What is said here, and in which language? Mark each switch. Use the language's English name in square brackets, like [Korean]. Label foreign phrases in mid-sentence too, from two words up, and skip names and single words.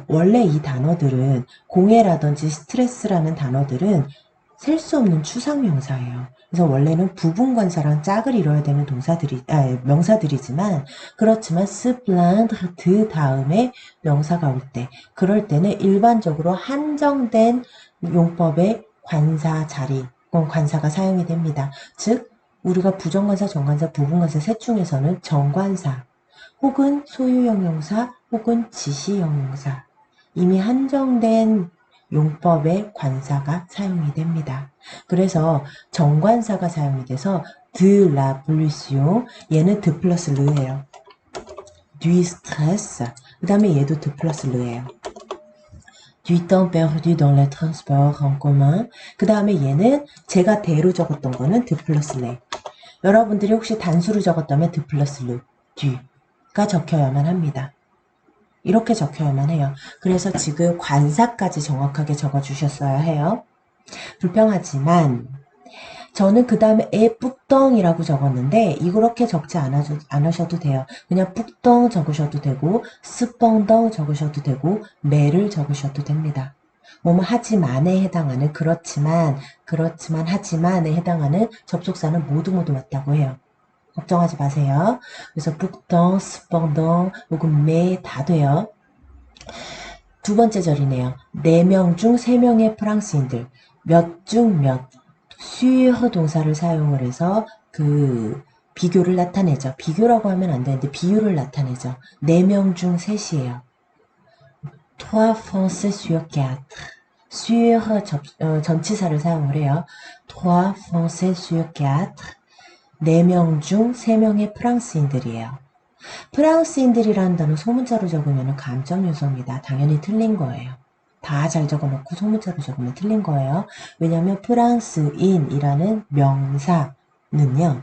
[Korean] 원래 이 단어들은 공해라든지 스트레스라는 단어들은 셀 수 없는 추상명사예요. 그래서 원래는 부분관사랑 짝을 이뤄야 되는 명사들이지만 그렇지만 [French] se plaindre de [Korean] 다음에 명사가 올 때 그럴 때는 일반적으로 한정된 용법의 관사 자리, 관사가 사용이 됩니다. 즉 우리가 부정관사, 정관사, 부분관사 셋 중에서는 정관사 혹은 소유형용사 혹은 지시형용사 이미 한정된 용법의 관사가 사용이 됩니다. 그래서 정관사가 사용이 돼서 [French] de la pollution [Korean] 얘는 de 플러스 르예요. [French] du stress [Korean] 그 다음에 얘도 de 플러스 르예요. [French] du temps perdu dans les transports en commun [Korean] 그 다음에 얘는 제가 대로 적었던 거는 de 플러스 레. 여러분들이 혹시 단수로 적었다면 de 플러스 르, du가 적혀야만 합니다. 이렇게 적혀야만 해요. 그래서 지금 관사까지 정확하게 적어주셨어야 해요. 불평하지만 저는 그 다음에 뿌덩이라고 적었는데 이렇게 적지 않으셔도 돼요. 그냥 뿌덩 적으셔도 되고 스뻥덩 적으셔도 되고 매를 적으셔도 됩니다. 뭐뭐 하지만에 해당하는 그렇지만 하지만에 해당하는 접속사는 모두 맞다고 해요. 걱정하지 마세요. 그래서 [French] pourtant, cependant, [Korean] 혹은 mais 다 돼요. 두 번째 절이네요. 4명 중 3명의 프랑스인들. 몇 중 몇. sur 동사를 사용을 해서 그 비교를 나타내죠. 비교라고 하면 안 되는데 비율을 나타내죠. 4명 중 3이에요. 3 [French] Français sur [Korean] 4. sur 전치사를 사용을 해요. [French] 3 Français sur 4. [Korean] 4명 중 3명의 프랑스인들이에요. 프랑스인들이라는 단어 소문자로 적으면 감정 요소입니다. 당연히 틀린 거예요. 다 잘 적어놓고 소문자로 적으면 틀린 거예요. 왜냐하면 프랑스인이라는 명사는요.